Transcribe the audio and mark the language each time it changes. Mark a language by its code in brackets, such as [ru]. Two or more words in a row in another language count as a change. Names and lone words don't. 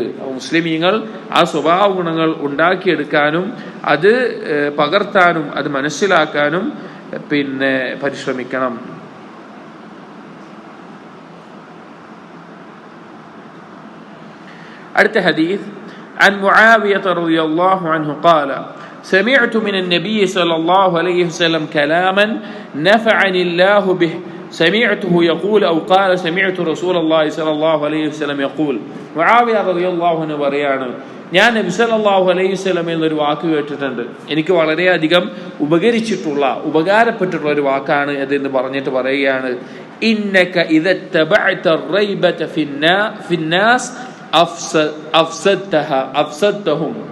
[ml] മുസ്ലിമീങ്ങൾ ആ സ്വഭാവ ഗുണങ്ങൾ ഉണ്ടാക്കിയെടുക്കാനും അത് പകർത്താനും അത് മനസ്സിലാക്കാനും പരിശ്രമിക്കണം. അടുത്ത ഹദീസ്, [ar] عن معاوية رضي الله عنه قال سمعت من النبي صلى الله عليه وسلم كلاما نفعني الله به سمعته يقول أو قال سمعت رسول الله صلى الله عليه وسلم يقول. [ml] മുആവിയ [ar] رضي الله عنه [ml] പറയാണ്, ഞാൻ നബി [ar] صلى الله عليه وسلم [ml] എന്നൊരു വാക്ക് കേട്ടിട്ടുണ്ട്, എനിക്ക് വളരെയധികം ഉപകാരപ്പെട്ടിട്ടുള്ള ഒരു വാക്കാണ് അതെന്ന് പറഞ്ഞിട്ട് പറയുകയാണ്, [ar] إنك إذا اتبعت الريبة في الناس أفسدتهم.